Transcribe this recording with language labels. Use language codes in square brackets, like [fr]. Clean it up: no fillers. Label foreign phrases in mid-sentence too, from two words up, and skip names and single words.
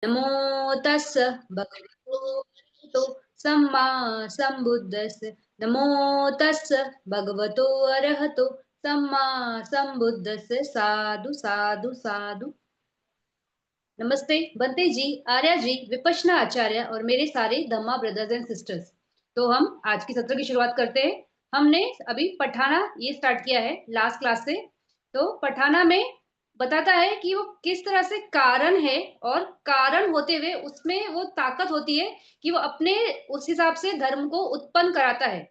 [pi] नमो तस्स भगवतो अरहतो सम्मा सम्बुद्धस्स। नमो तस्स भगवतो अरहतो सम्मा सम्बुद्धस्स। साधु साधु साधु। [hi] नमस्ते बंते जी, आर्या जी, विपश्यना आचार्य और मेरे सारे धम्मा [en] brothers and sisters. [hi] तो हम आज की सत्र की शुरुआत करते हैं। हमने अभी पठाना ये स्टार्ट किया है [en] last class [hi] से। तो पठाना में बताता है कि वो किस तरह से कारण है और कारण होते हुए उसमें वो ताकत होती है कि वो अपने उस हिसाब से धर्म को उत्पन्न कराता है।